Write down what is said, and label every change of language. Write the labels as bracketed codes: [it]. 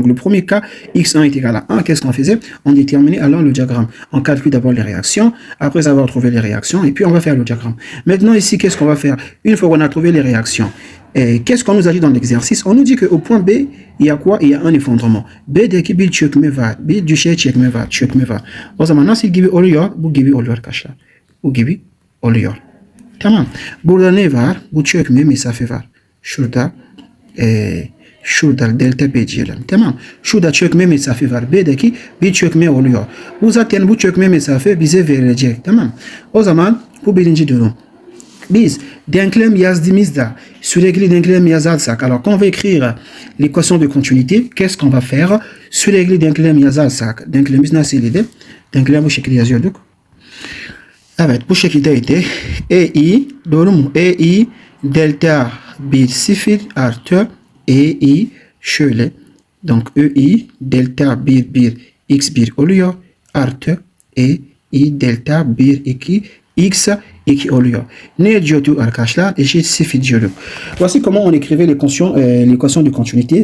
[fr] Donc le premier cas, x1 est égal à 1. Qu'est-ce qu'on faisait? On déterminait alors le diagramme. On calcule d'abord les réactions, après avoir trouvé les réactions, et puis on va faire le diagramme. Maintenant ici, qu'est-ce qu'on va faire? Une fois qu'on a trouvé les réactions, qu'est-ce qu'on nous a dit dans l'exercice? On nous dit qu'au point B, il y a quoi? Il y a un effondrement. [tr] B'deki bir çökme var. Bir düşey çökme var. O zaman nasıl gibi oluyor? Bu gibi oluyor arkadaşlar. Bu gibi oluyor. Tamam. Burada ne var? Bu çökme mesafe var. Şurada delta B diyelim. Tamam. Şurada çökme mesafe var. B'deki bir çökme oluyor. Bu zaten bu çökme mesafe bize verilecek. Tamam. O zaman bu birinci durum. Biz denklem yazdığımızda sürekli denklem yazarsak, [fr] alors quand on va écrire l'équation de continuité, qu'est-ce qu'on va faire? [tr] Sürekli denklem yazarsak, denklemimiz nasıldı? Denklem bu şekilde yazıyorduk. Evet, bu şekildeydi. EI, doğru mu? EI delta 1 0 artı EI şöyle. Donc EI delta 1 x1 oluyor artı EI delta 1 2 x 2 oluyor. Ne diyorduk arkadaşlar? Eşit 0 diyorduk. [fr] Voici comment on écrivait l'équation de continuité.